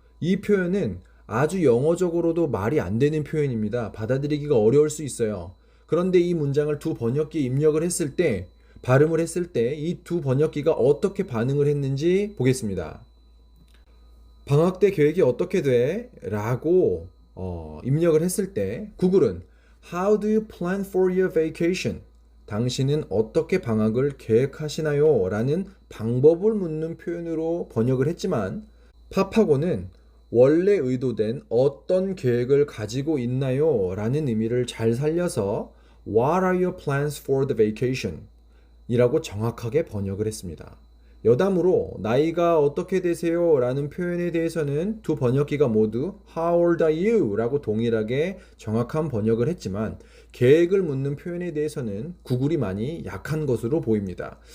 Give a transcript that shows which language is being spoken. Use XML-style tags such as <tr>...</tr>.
<ko>이 표현은 아주 영어적으로도 말이 안 되는 표현입니다. 받아들이기가 어려울 수 있어요. 그런데 이 문장을 두 번역기에 입력을 했을 때, 발음을 했을 때 이 두 번역기가 어떻게 반응을 했는지 보겠습니다. 방학 때 계획이 어떻게 돼? 라고 입력을 했을 때 구글은</ko> <en>How do you plan for your vacation?</en> <ko>당신은 어떻게 방학을 계획하시나요? 라는 방법을 묻는 표현으로 번역을 했지만 팝하고는 원래 의도된 어떤 계획을 가지고 있나요? 라는 의미를 잘 살려서</ko> <en>What are your plans for the vacation?</en> <ko>이라고 정확하게 번역을 했습니다. 여담으로 나이가 어떻게 되세요? 라는 표현에 대해서는 두 번역기가 모두</ko> <en>How old are you?</en> <ko>라고 동일하게 정확한 번역을 했지만 계획을 묻는 표현에 대해서는 구글이 많이 약한 것으로 보입니다.</ko>